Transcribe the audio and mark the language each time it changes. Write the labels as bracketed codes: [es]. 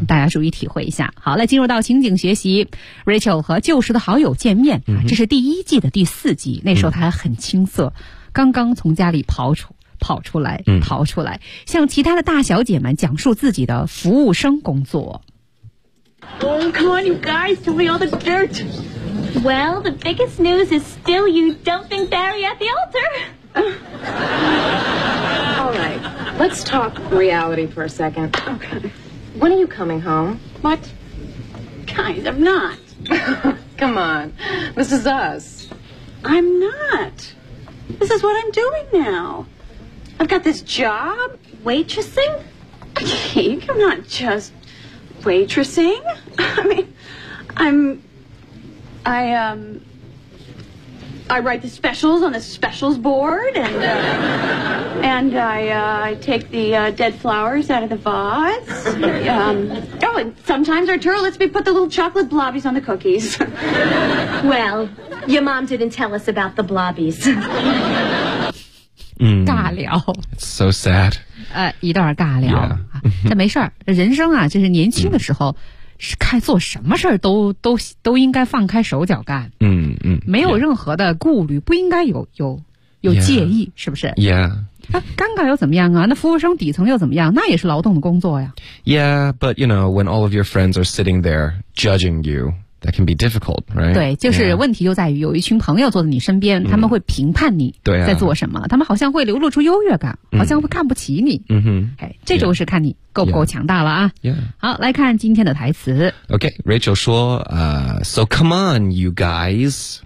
[zh] 大家注意体会一下。好，来进入到情景学习 ，Rachel 和旧时的好友见面，嗯，这是第一季的第四集，那时候他还很青涩，嗯，刚刚从家里跑出来、嗯，逃出来，向其他的大小姐们讲述自己的服务生工作。 [en] Oh, come on, you guys, tell me all the dirt. Well, the biggest news is still you dumping Barry at the altar. All right, let's talk reality for a second. Okay. When are you coming home? What? Guys, I'm not. Come on. This is us. I'm not. This is what I'm doing now. I've got this job. Waitressing? Cake, I'm not just waitressing. I mean, I write the specials on the specials board, and I take the dead flowers out of the vase. Oh, and sometimes Arturo lets me put the little chocolate blobbies on the cookies. Well, your mom didn't tell us about the blobbies. 嗯， [zh] 尬聊。 [en] So sad. [zh] 一段尬聊。 Yeah. 但没事儿，人生啊，就是年轻的时候。 Mm. 是看做什么事儿都应该放开手脚干，嗯嗯，没有任何的顾虑， yeah. 不应该有介意， yeah. 是不是？Yeah，尴尬又怎么样啊？那服务生底层又怎么样？那也是劳动的工作呀。 [en] Yeah， but you know when all of your friends are sitting there judging you, that can be difficult, right？ [zh] 对，就是问题就在于有一群朋友坐在你身边，他们会评判你在做什么，啊，他们好像会流露出优越感，好像会看不起你。嗯哼，哎，这就是看你。够不够强大了啊 yeah. Yeah. 好，来看今天的台词。 [en] OK, Rachel [zh] 说 [en] So come on you guys.